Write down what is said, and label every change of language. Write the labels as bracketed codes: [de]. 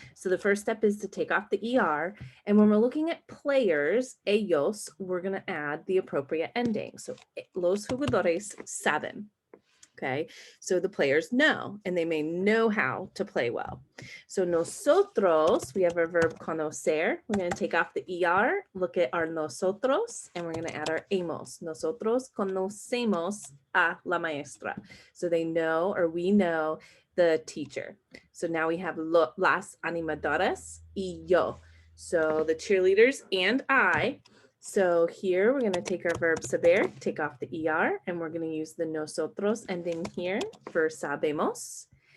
[en] So the first step is to take off the ER. And when we're looking at players, ellos, we're going to add the appropriate ending. So [es] los jugadores saben. [en] Okay, so the players know, and they may know how to play well. So nosotros, we have our verb conocer. We're going to take off the ER, look at our nosotros, and we're going to add our hemos. [es] Nosotros conocemos a la maestra. [en] So they know, or we know, the teacher. So now we have [es] las animadoras y yo. [en] So the cheerleaders and I. So here we're going to take our verb saber, take off the ER, and we're going to use the nosotros ending here for sabemos.